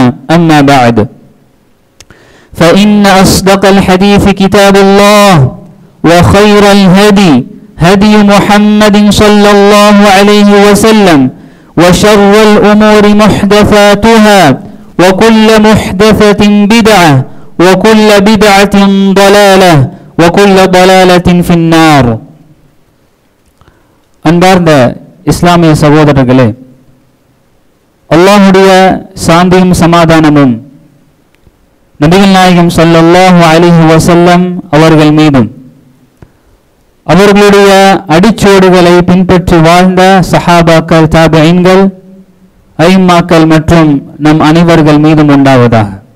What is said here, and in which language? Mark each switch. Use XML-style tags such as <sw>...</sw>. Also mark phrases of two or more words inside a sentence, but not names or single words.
<ar>أما بعد فإن أصدق الحديث كتاب الله وخير الهدي هدي محمد صلى الله عليه وسلم وشر الأمور محدثاتها وكل محدثة بدعة وكل بدعة ضلالة وكل ضلالة في النار.</ar> <ta>அன்பார்ந்த இஸ்லாமிய சகோதரர்களே, அல்லாஹ்வுடைய சாந்தியும் சமாதானமும் நபிகள் நாயகம்</ta> <ar>صلى الله عليه وسلم</ar> <ta>அவர்கள் மீதும் அவர்களுடைய அடிச்சோடுகளை பின்பற்றி வாழ்ந்த சஹாபாக்கள், தாபிஈன்கள், ஐம்மாக்கள் மற்றும் நம் அனைவர்கள் மீதும் உண்டாவதாக.</ta>